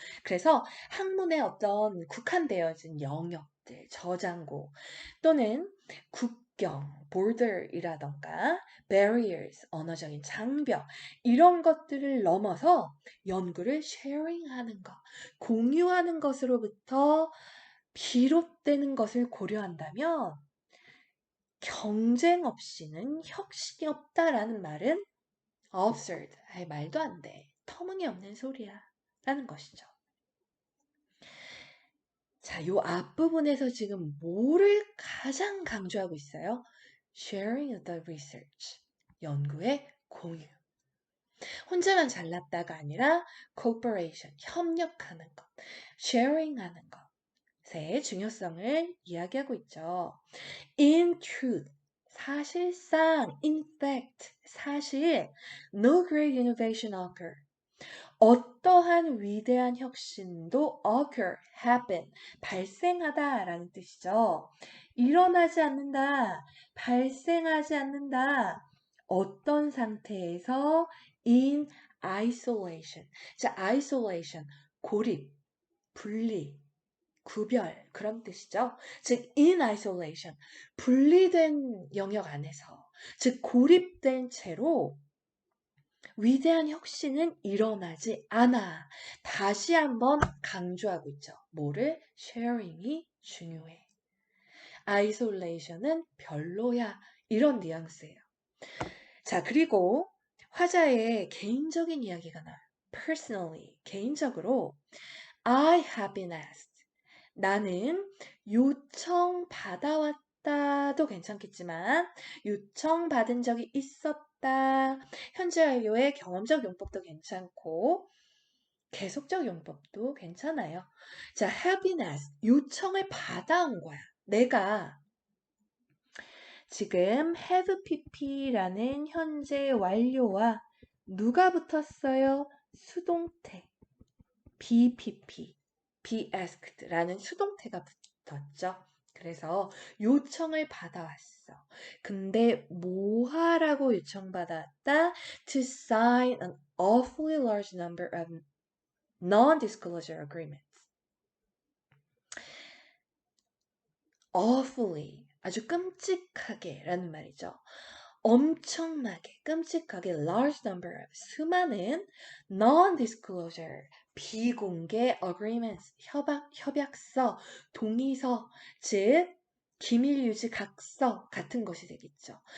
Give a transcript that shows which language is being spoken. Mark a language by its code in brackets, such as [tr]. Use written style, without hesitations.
[ko] 그래서 학문의 어떤 국한되어진 영역들, 저장고 또는 국경, border이라던가 barriers, 언어적인 장벽 이런 것들을 넘어서 연구를 sharing하는 것, 공유하는 것으로부터 비롯되는 것을 고려한다면 경쟁 없이는 혁신이 없다라는 말은 absurd, 말도 안 돼. 터무니없는 소리야. 라는 것이죠. 자, 요 앞부분에서 지금 뭐를 가장 강조하고 있어요? [en] sharing of the research. [ko] 연구의 공유. 혼자만 잘났다가 아니라 cooperation, 협력하는 것, sharing하는 것의 중요성을 이야기하고 있죠. [en] In truth, [ko] 사실상, [en] in fact, [ko] 사실, [en] no great innovation occur. [ko] 어떠한 위대한 혁신도 occur, happen, 발생하다라는 뜻이죠. 일어나지 않는다, 발생하지 않는다. 어떤 상태에서 in isolation. 자, isolation, 고립, 분리, 구별 그런 뜻이죠. 즉 in isolation 분리된 영역 안에서 즉 고립된 채로 위대한 혁신은 일어나지 않아. 다시 한번 강조하고 있죠. 뭐를? sharing이 중요해. isolation은 별로야. 이런 뉘앙스예요. 자, 그리고 화자의 개인적인 이야기가 나와요. [en] personally, [ko] 개인적으로 [en] I have been asked. [ko] 나는 요청 받아왔다도 괜찮겠지만 요청 받은 적이 있었다. 현재 완료의 경험적 용법도 괜찮고 계속적 용법도 괜찮아요. 자, [en] have been asked. [ko] 요청을 받아온 거야. 내가 지금 have pp라는 현재 완료와 누가 붙었어요? 수동태 bpp. [en] be asked [ko] 라는 수동태가 붙었죠. 그래서 요청을 받아왔어. 근데 뭐 하라고 요청받았다? [en] To sign an awfully large number of non-disclosure agreements. [ko] awfully, 아주 끔찍하게 라는 말이죠. 엄청나게, 끔찍하게 large number of, 수많은 non-disclosure, 비공개 agreements, 협약서, 동의서, 즉 기밀유지 각서 같은 것이 되겠죠.